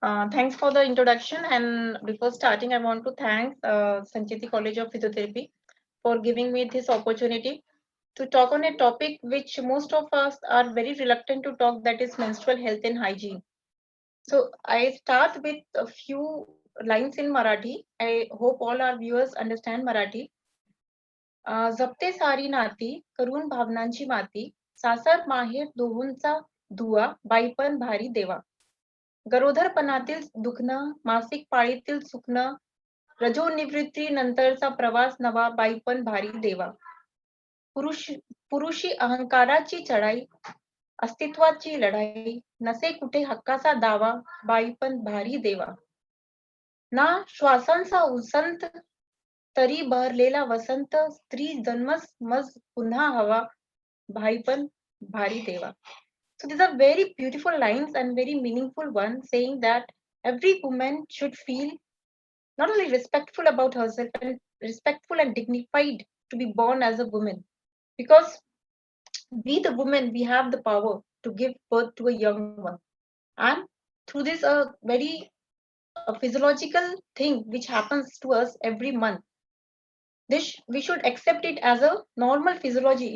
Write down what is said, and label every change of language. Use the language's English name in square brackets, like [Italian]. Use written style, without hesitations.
[English] Thanks for the introduction. And before starting, I want to thank Sancheti College of Physiotherapy for giving me this opportunity to talk on a topic which most of us are very reluctant to talk, that is menstrual health and hygiene. So I start with a few lines in Marathi. I hope all our viewers understand Marathi. [Marathi] जपते सारी नाती करून भावनांची माती सासर माहेर दोहोंचा धुवा बाईपण भारी देवा गरोदरपणातील दुखणं मासिक पाळीतील सुकणं रजोनिवृत्ती नंतरचा प्रवास नवा बाईपण भारी देवा पुरुषी अहंकाराची चढाई अस्तित्वाची लढाई नसे कुठे हक्काचा दावा बाईपण भारी देवा ना श्वासांचा उसंत तरी बहरलेला वसंत स्त्री जन्मस मज पुन्हा हवा भाईपण भारी देवा. [English] So these are very beautiful lines and very meaningful ones, saying that every woman should feel not only respectful about herself and respectful and dignified to be born as a woman, because we the women, we have the power to give birth to a young one, and through this very physiological thing which happens to us every month, this we should accept it as a normal physiology.